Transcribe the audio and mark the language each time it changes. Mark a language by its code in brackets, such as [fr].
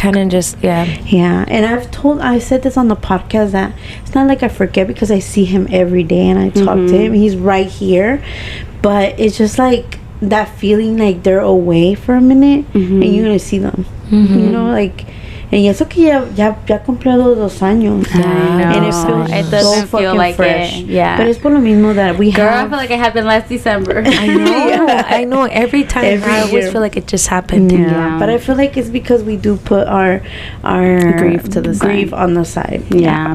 [en] It kind of just and I said this on the podcast, that it's not like I forget, because I see him every day and I talk to him, he's right here, but it's just like that feeling like they're away for a minute and you're gonna see them, you know, like. And [es] eso que ya cumplió los 2 años. [en] And it doesn't feel like fresh. But it's [es] por lo mismo [en] that we have. I feel like it happened last December. I know. I know. Every time I always feel like it just happened. Yeah. But I feel like it's because we do put our grief to the side. On the side. Yeah.